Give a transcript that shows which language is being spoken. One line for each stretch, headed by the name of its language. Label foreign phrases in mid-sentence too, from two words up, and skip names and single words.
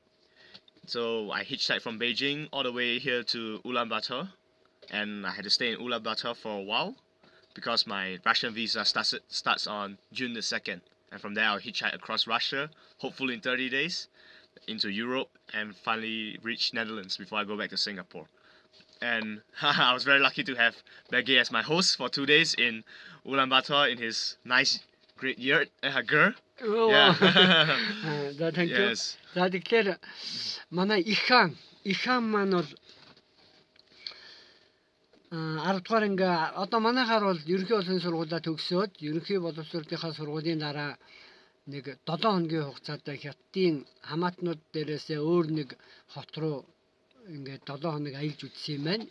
English: So I hitchhiked from Beijing all the way here to Ulaanbaatar, and I had to stay in Ulaanbaatar for a while because my Russian visa starts on June the 2nd, and from there I'll hitchhike across Russia, hopefully in 30 days, into Europe, and finally reach Netherlands before I go back to Singapore. And I was very lucky to have Maggie as my host for 2 days in Ulaanbaatar in his nice great yurt, girl. Oh, Yeah. За thank you. Yes.
Mongolian: За тэгэхээр манай Ikhan маань бол 10 дугаар ингээ одоо манайхаар бол ерөнхий боловсролын сургуулаа төгсөөд ерөнхий боловсролынхаа сургуулийн дараа нэг 7 хоногийн хугацаатай хятадын хамаатнууд дээрээсээ өөр нэг хот руу ингээд 7 хоног аялж үзсэн юм байна.